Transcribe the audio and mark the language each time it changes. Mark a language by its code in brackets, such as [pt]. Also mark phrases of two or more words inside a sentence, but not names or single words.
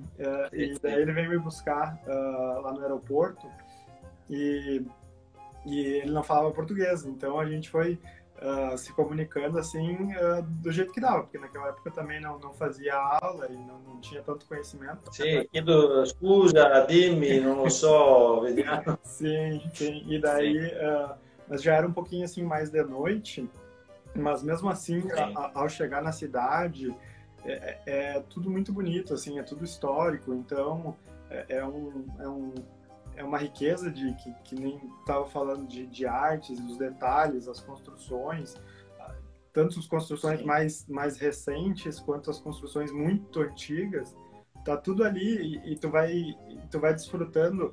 [pt] E daí ele veio me buscar lá no aeroporto e ele não falava português, então a gente foi se comunicando assim do jeito que dava, porque naquela época também não fazia aula e não tinha tanto conhecimento. Sim, [it] chiedo scusa, dimmi, non lo so, vediamo. [pt] Sim. E daí, mas já era um pouquinho assim mais de noite, mas mesmo assim, ao chegar na cidade, é tudo muito bonito, assim, é tudo histórico, então é uma riqueza que nem estava falando de artes, dos detalhes, as construções, tanto as construções mais recentes quanto as construções muito antigas, tá tudo ali e tu vai desfrutando.